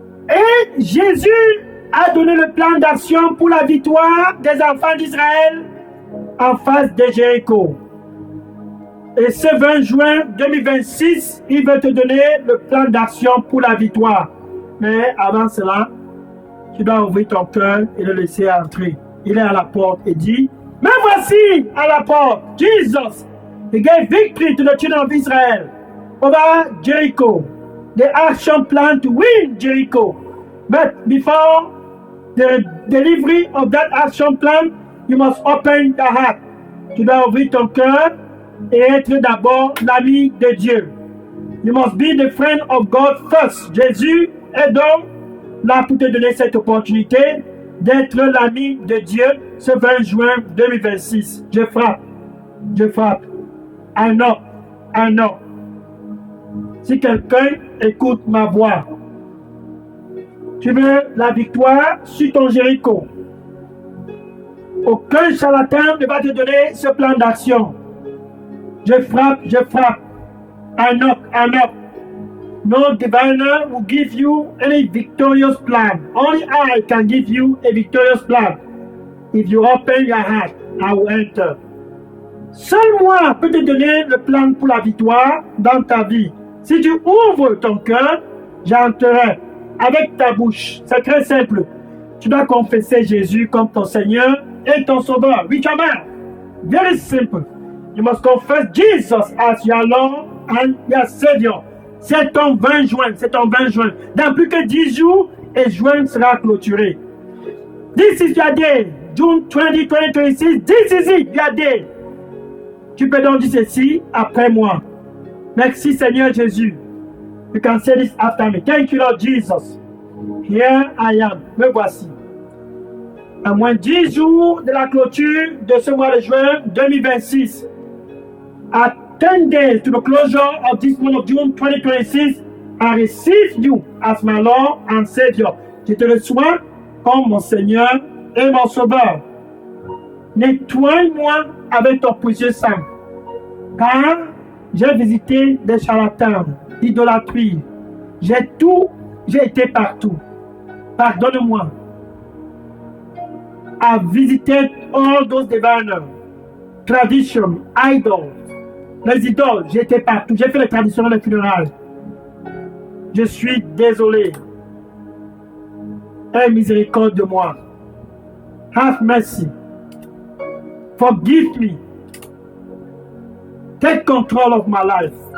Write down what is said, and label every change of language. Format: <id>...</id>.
<fr>Et Jésus a donné le plan d'action pour la victoire des enfants d'Israël en face de Jéricho. Et ce 20 juin 2026, il veut te donner le plan d'action pour la victoire. Mais avant cela, tu dois ouvrir ton cœur et le laisser entrer. Il est à la porte et dit, me voici à la porte.</fr> <en>Jesus, he gave victory to the children of Israel over Jericho. The action plan to win Jericho. But before the delivery of that action plan, you must open your heart.</en> <fr>Tu dois ouvrir ton cœur et être d'abord l'ami de Dieu.</fr> <en>You must be the friend of God first.</en> <fr>Jésus est donc là pour te donner cette opportunité d'être l'ami de Dieu ce 20 juin 2026. Je frappe.</fr> <en>I know.</en> <fr>Si quelqu'un écoute ma voix, tu veux la victoire sur ton Jéricho. Aucun charlatan ne va te donner ce plan d'action. Je frappe.</fr> <en>I knock. No diviner will give you any victorious plan. Only I can give you a victorious plan. If you open your heart, I will enter.</en> <fr>Seul moi peut te donner le plan pour la victoire dans ta vie. Si tu ouvres ton cœur, j'entrerai avec ta bouche. C'est très simple. Tu dois confesser Jésus comme ton Seigneur et ton Sauveur.</fr> <en>With your mouth. Very simple. You must confess Jesus as your Lord and your Savior.</en> <fr>C'est ton 20 juin. Dans plus que 10 jours, et juin sera clôturé.</fr> <en>This is your day. June 20, 2026. This is it, your day.</en> <fr>Tu peux donc dire ceci après moi. Merci Seigneur Jésus.</fr> <en>You can say this after me. Thank you Lord Jesus. Here I am.</en> <fr>Me voici. À moins 10 jours de la clôture de ce mois de juin 2026.</fr> <en>At 10 days to the closure of this month of June 2026, I receive you as my Lord and Savior.</en> <fr>Je te reçois comme mon Seigneur et mon Sauveur. Nettoie-moi avec ton précieux sang. Car j'ai visité des charlatans, l'idolâtrie. J'ai été partout. Pardonne-moi.</fr> <en>I've visited all those diviners, tradition, idols.</en> <fr>Les idoles, j'étais partout. J'ai fait les traditions des funérailles. Je suis désolé. Aie miséricorde de moi.</fr> <en>Have mercy. Forgive me. Take control of my life.</en>